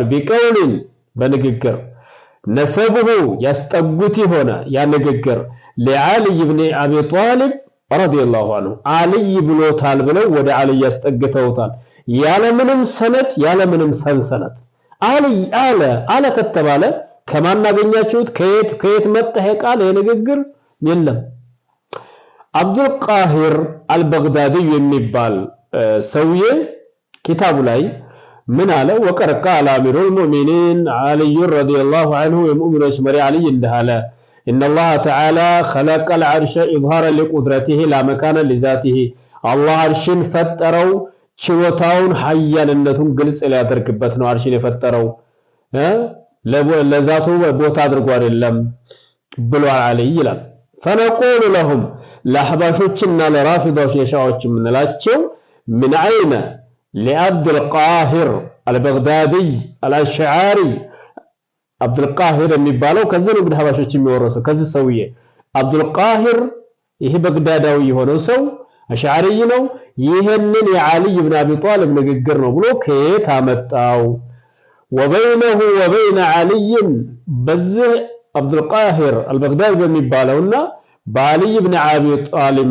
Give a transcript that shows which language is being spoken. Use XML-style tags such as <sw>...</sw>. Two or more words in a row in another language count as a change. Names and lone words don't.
<am>ቢቀውልን በንግግር ነሰብሁ ያስጠጉት ሆነ ያ ንግግር ለዓሊ ኢብኑ አቢ ጣሊብ</am> <ar>رضي الله عنه</ar> <am>አልይ ብሎታል ብለው ወደ አልይ ያስጠግተውታል። ያለምንም ሰነድ ያለምንም ሰንሰለት አልይ አለ ከተባለ ከማናገኛችሁት ከየት መጣ ቃል የንግግር የለም። አብዱል ቃሂር አልበግዳዲ የሚባል ሰውዬ ኪታቡ ላይ ምን አለ? ወቀረቃ አልአሚሩል ሙእሚኒን አልይ</am> <ar>رضي الله عنه</ar> <am>የሙእሚኖች መሪ አልይ እንዳለ</am> <ar>إن الله تعالى خلق العرش إظهارا لقدرته لا مكان لذاته</ar> <am>الله عرشን ፈጠረው ችሎታውን ኃያልነቱን ግልጽ ሊያደርግበት ነው። አርሽን የፈጠረው ለዛቱ ቦታ አድርጎ አይደለም ብሎ አለይ ይላል።</am> <ar>فنقول لهم</ar> <am>ለአህባሾችና ለራፊዳዎች የሻዎች ምንላቸው</am> <ar>من أين لعبد القاهر البغدادي الأشعري</ar> <am>አብዱል ቃሂር የሚባለው ከዚህ ነው እንግዲህ ሀባሾች የሚወረሰው ከዚህ ሰውዬ አብዱል ቃሂር ይሄ በግዳዳዊ የሆነው ሰው አሽዓሪ ነው። ይሄንን የዓሊ ኢብኑ አቢ ጣሊብ ንግግር ነው ብሎ ከየት አመጣው?</am> <ar>وبينه وبين</ar> <am>ዓሊ በዚህ አብዱል ቃሂር አልበግዳዲ በሚባለውና በዓሊ ኢብኑ አቢ ጣሊብ</am>